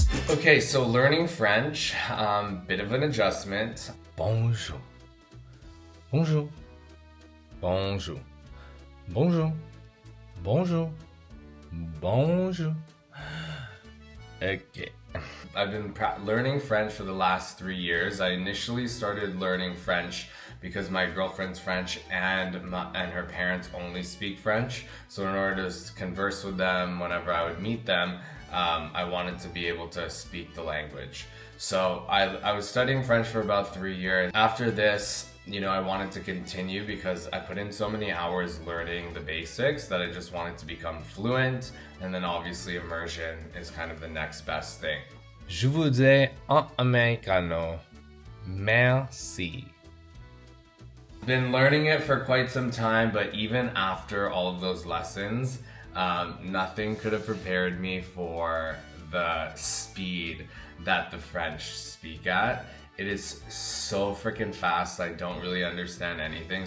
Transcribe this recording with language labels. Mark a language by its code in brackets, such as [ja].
[en] Okay, so learning French, bit of an adjustment. [fr] Bonjour, bonjour, bonjour, bonjour, bonjour, bonjour. [en] Okay. I've been learning French for the last 3 years. I initially started learning French because my girlfriend's French and her parents only speak French. So in order to converse with them whenever I would meet them, I wanted to be able to speak the language. So I was studying French for about 3 years. After this, I wanted to continue because I put in so many hours learning the basics that I just wanted to become fluent, and then obviously immersion is kind of the next best thing. [fr] Je vous dis en americano, merci. [en] Been learning it for quite some time, but even after all of those lessons, nothing could have prepared me for the speed that the French speak at. It is so freaking fast. I don't really understand anything.